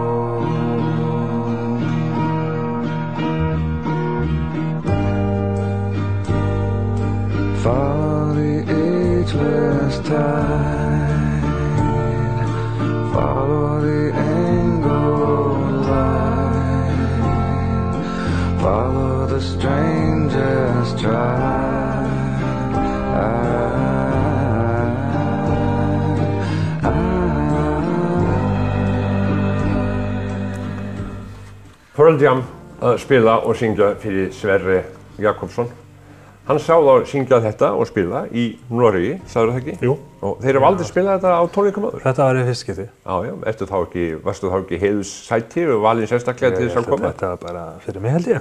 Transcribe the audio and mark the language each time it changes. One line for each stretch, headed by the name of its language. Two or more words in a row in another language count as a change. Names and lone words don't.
English: Follow the ageless tide, follow the angled line, follow the strangest tribe.
Icelandic: Pearl Jam að spila og syngja fyrir Sverre Jakobsson. Hann sá þá syngja þetta og spila í Noregi, sagður það ekki? Jú. Og þeir hafa aldrei spilað þetta á tónleikum áður? Þetta var í fyrsta skipti. Já, varstu þá ekki heiðursæti og valinn sérstaklega til þess að koma? Þetta var bara fyrir mig held ég.